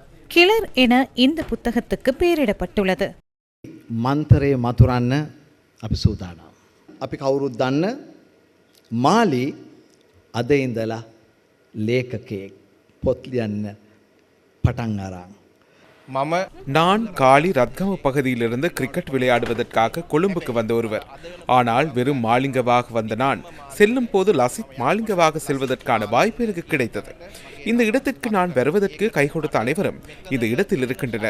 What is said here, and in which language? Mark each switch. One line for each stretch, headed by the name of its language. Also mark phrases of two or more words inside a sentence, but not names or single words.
Tamil: கிளர் என இந்த புத்தகத்துக்கு பெயரிடப்பட்டுள்ளது.
Sinhala: මන්තරය මතුරන්න අපි සූදානම්. අපි කවුරුත් දන්න මාලි අද ඉඳලා ලේඛකයෙක් පොත් ලියන්න පටන් අරන්.
Tamil: நான் காலி ரத்கம பகுதியிலிருந்து கிரிக்கெட் விளையாடுவதற்காக கொழும்புக்கு வந்த ஒருவர். ஆனால் வெறும் மாலிங்கவாக வந்த நான் செல்லும் போது லசித் மாலிங்கவாக செல்வதற்கான வாய்ப்பு எனக்கு கிடைத்தது. இந்த இடத்திற்கு நான் வருவதற்கு கை கொடுத்த அனைவரும் இந்த இடத்தில் இருக்கின்றனர்.